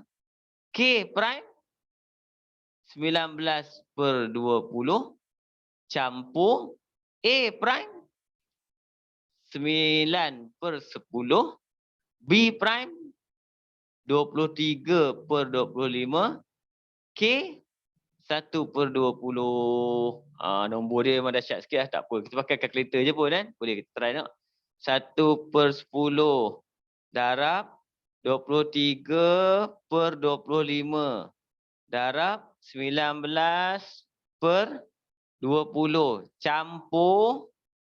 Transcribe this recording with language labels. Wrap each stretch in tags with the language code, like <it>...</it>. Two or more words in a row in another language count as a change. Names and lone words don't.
<ms>K prime 19 per 20 campur A prime 9 per 10. B prime 23 per 25. K 1 per 20. Nombor dia memang dahsyat sikit lah. Tak apa. Kita pakai kalkulator je pun kan. Boleh kita try nak. 1 per 10 darab 23 per 25 darab 19 per 20 campur</ms>